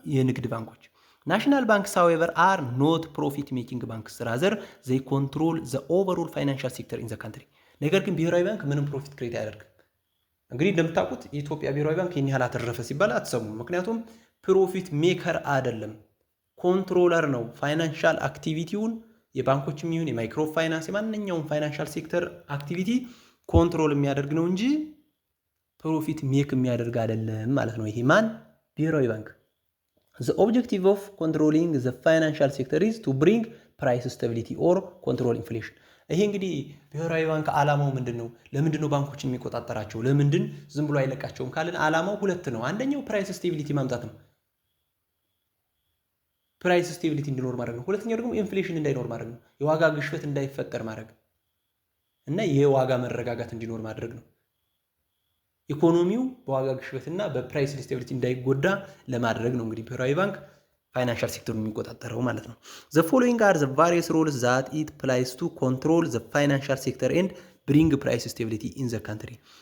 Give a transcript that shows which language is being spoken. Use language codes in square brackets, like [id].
[am] የንግድ ባንኮች። [en] ናሽናል ባንክስ however are not profit making banks rather they control the overall financial sector in the country። [am] ነገር ግን ብሔራዊ ባንክ ምንም ፕሮፊት ክሬት አያደርግም። እንግዲህ እንደምታውቁት የኢትዮጵያ ብሔራዊ ባንክ ይህን ያህል አተረፈ ሲባል አትሰሙም። ምክንያቱም ፕሮፊት ሜከር አይደለም፣ ኮንትሮለር ነው። ፋይናንሻል አክቲቪቲውን የባንኮችም ይሁን የማይክሮ ፋይናንስ የማንኛውም ፋይናንሻል ሴክተር አክቲቪቲ ኮንትሮል የሚያደርግ ነው እንጂ ፕሮፊት ሜክ የሚያደርግ አይደለም ማለት ነው። ይሄ ማን? [en] ብሔራዊ ባንክ። The objective of controlling the financial sector is to bring price stability or control inflation። [am] ይሄ እንግዲህ ብሔራዊ ባንክ ዓላማው ምንድነው? ለምንድነው ባንኮችን የሚቆጣጠራቸው? ለምንድን ዝም ብሎ አይለቃቸውም ካልን ዓላማው ሁለት ነው። አንደኛው ፕራይስ ስቴቢሊቲ ማምጣት ነው። ፕራይስ ስቴቢሊቲ እንዲኖር ማድረግ ነው። ሁለተኛው ደግሞ ኢንፍሌሽን እንዳይኖር ማድረግ ነው። የዋጋ ግሽበት እንዳይፈጠር ማድረግ እና የዋጋ መረጋጋት እንዲኖር ማድረግ ነው። ኢኮኖሚው በዋጋ ግሽበትና በፕራይስ ስቴቢሊቲ እንዳይጎዳ ለማድረግ ነው እንግዲህ ብሔራዊ ባንክ ፋይናንሻል ሴክተሩን የሚቆጣጠረው ማለት ነው። [en] the following are the various roles that it plays to control the financial sector and bring price stability in the country።